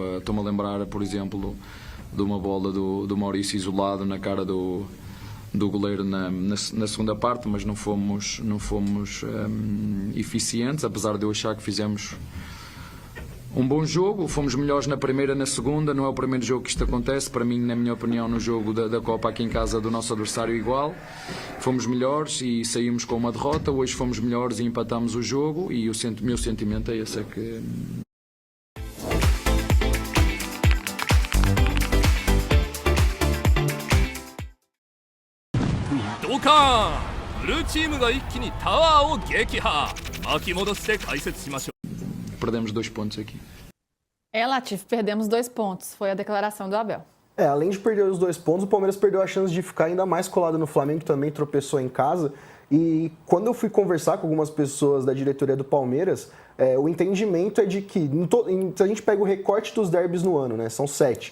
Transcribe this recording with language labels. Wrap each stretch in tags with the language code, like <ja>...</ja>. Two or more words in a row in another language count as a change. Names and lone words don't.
<pt>Estou-me a lembrar, por exemplo, de uma bola do Maurício isolado na cara do goleiro na segunda parte, mas não fomos eficientes, apesar de eu achar que fizemos um bom jogo. Fomos melhores na primeira, na segunda. Não é o primeiro jogo que isto acontece. Para mim, na minha opinião, no jogo da Copa aqui em casa do nosso adversário igual, fomos melhores e saímos com uma derrota. Hoje fomos melhores e empatamos o jogo, e o meu sentimento é esse, é que...</pt> <ja>ドカーン、ブルーチームが一気にタワーを撃破。巻き戻して解説しましょう。</ja> <pt>Perdemos 2 pontos aqui. Latif, perdemos 2 pontos. Foi a declaração do Abel. Além de perder os 2 pontos, o Palmeiras perdeu a chance de ficar ainda mais colado no Flamengo, que também tropeçou em casa. E quando eu fui conversar com algumas pessoas da diretoria do Palmeiras, o entendimento é de que, se a gente pega o recorte dos derbys no ano, né, são 7.</pt>